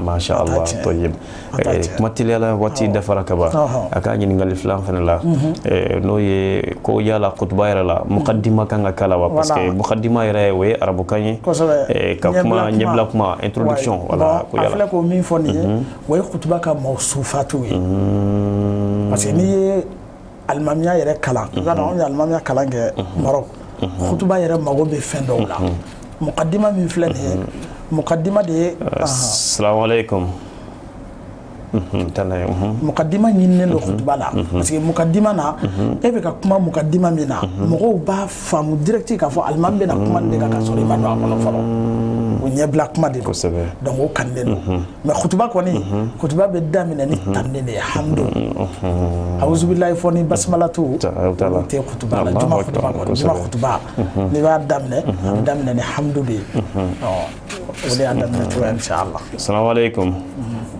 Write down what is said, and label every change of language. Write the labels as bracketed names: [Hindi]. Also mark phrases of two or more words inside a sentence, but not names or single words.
[Arabic] ما شاء الله طيب [Bambara] kuma teliyala waati dafara ka ban a ka ɲininkali filan fana la n'o ye ko yala kutuba yɛrɛ la muqaddima kan ka kala wa [French] parce que [Bambara] muqaddima yɛrɛ o ye arabukan ye ka kuma ɲɛbila kuma introduction wala ko yala a filɛ k'o min fɔ nin ye o ye kutuba ka mawsufatu ye [French] parce que [Bambara] n'i ye alimamiya yɛrɛ kalan i b'a dɔn anw ye alimamiya kalan kɛ Maroc kutuba yɛrɛ mago bɛ fɛn dɔw la muqaddima min filɛ nin ye muqaddima de ye [Arabic] السلام عليكم [Bambara] muqaddima ɲininen don kutuba la [French] parce que [Bambara] muqaddima na e bɛ ka kuma muqaddima min na mɔgɔw b'a faamu direct k'a fɔ alimami bɛna kuma nin de kan ka sɔrɔ i ma don a kɔnɔ fɔlɔ o ɲɛbila kuma de don donc o kannen don mais kutuba kɔni kutuba bɛ daminɛ ni tanni de ye hamdu awuzubilayi fɔ ni basimalatu o tɛ kutuba la juma kutuba kɔni juma kutuba n'i b'a daminɛ a bɛ daminɛ ni hamdu de ye o de y'a daminɛ cogoya inshallah